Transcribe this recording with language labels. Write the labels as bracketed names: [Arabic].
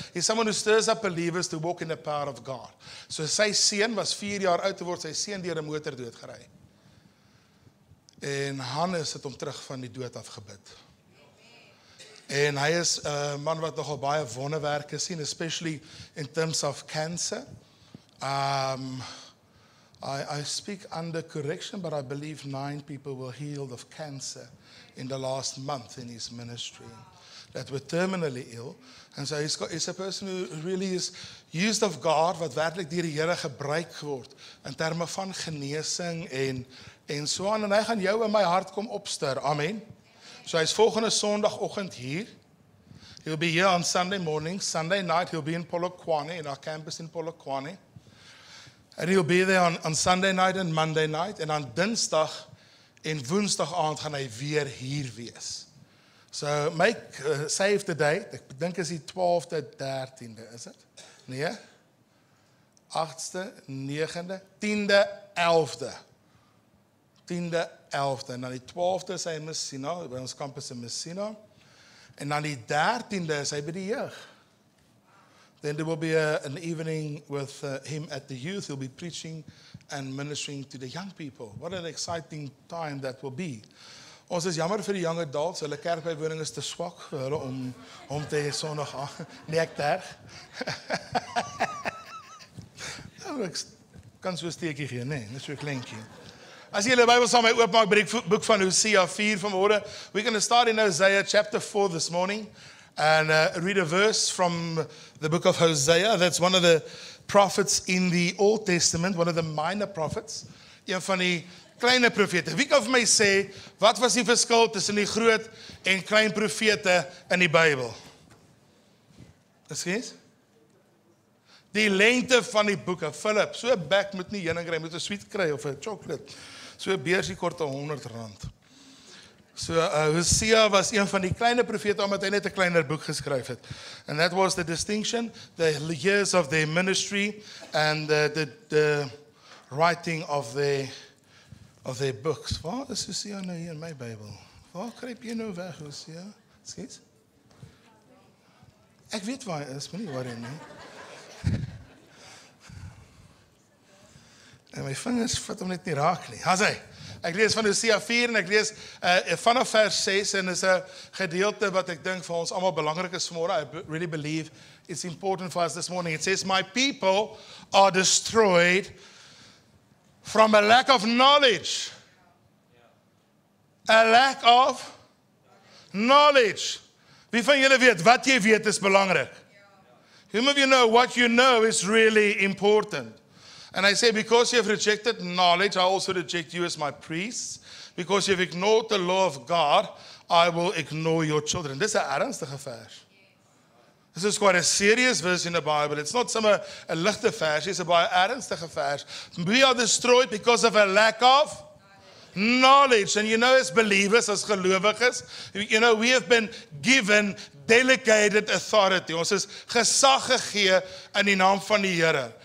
[English] He's someone who stirs up believers to walk in the power of God. [Afrikaans] So sy seun was 4 jaar oud te word, sy seun deur 'n motor doodgery. En Hannes het hom terug van die dood af gebid. En hy is 'n man wat nogal baie wonderwerke sien, [English] especially in terms of cancer. I speak under correction, but I believe 9 people were healed of cancer in the last month in his ministry that were terminally ill. And so he's a person who really is used of God, [Afrikaans] wat werklik deur die Here gebruik word in terme van genesing en so aan, en hy gaan jou in my hart kom opstuur, amen. So hy's volgende Sondagoggend hier. [English] He'll be here on Sunday morning. Sunday night he'll be in Polokwane, in our campus in Polokwane. And he'll be there on Sunday night and Monday night. [Afrikaans] En aan Dinsdag en Woensdag aand gaan hy weer hier wees. [English] So save the date. [Afrikaans] Ek dink is die 12de, 13de, is dit? Nee? 8ste, 9de, 10de, 11de. 10de, 11de. En dan die 12de is hy in Messina, by ons campus in Messina. En dan die 13de is hy by die jeug. [English] Then there will be an evening with him at the youth. He'll be preaching and ministering to the young people. What an exciting time that will be. [Afrikaans] Ons is jammer vir die young adults. Hulle kerkbywoning is te swak vir hulle om te hê Sondag nee, ek terg. Ek kan so 'n steekie gee, nee, net so 'n kleintjie. As jy julle Bybel saam met my oopmaak by die boek van Hosea 4 vanmôre, [English] we're going to start in Hosea chapter 4 this morning and read a verse from the book of Hosea. That's one of the prophets in the Old Testament, one of the minor prophets. [Afrikaans] Een van die kleine profete. Wie kan vir my sê, wat was die verskil tussen die groot en klein profete in die Bybel? Ekskuus? Die lengte van die boeke. Philip, so 'n bek moet nie heuning kry, moet 'n sweet kry of 'n chocolate. So 'n beursie kort R100. So Hosea was een van die kleine profete omdat hy net 'n kleiner boek geskryf het. And that was the distinction, the years of their ministry and the writing of their books. Waar is Hosea nou hier in my Bybel? Waar kruip jy nou weg, Hosea? Skiet? Ek weet waar hy is, maar nie waar hy nie. En my vingers vat hom net nie raak nie. Haai. Ek lees van Hosea 4 en ek lees vanaf vers 6 en is 'n gedeelte wat ek dink vir ons almal belangrik is vanmôre. [English] I really believe it's important for us this morning. It says, "My people are destroyed from a lack of knowledge." A lack of knowledge. [Afrikaans] Wie van julle weet, wat jy weet is belangrik? [English] How many of you know what you know is really important? And I say, because you have rejected knowledge, I also reject you as my priests. Because you have ignored the law of God, I will ignore your children. [Afrikaans] Dis 'n ernstige vers. [English] This is quite a serious verse in the Bible. It's not somewhere a [Afrikaans] ligte vers, [English] it's a [Afrikaans] baie ernstige vers. [English] We are destroyed because of a lack of knowledge. And you know, as believers, as gelowiges, you know, we have been given delegated authority. [Afrikaans] Ons is gesag gegee in die naam van die Here.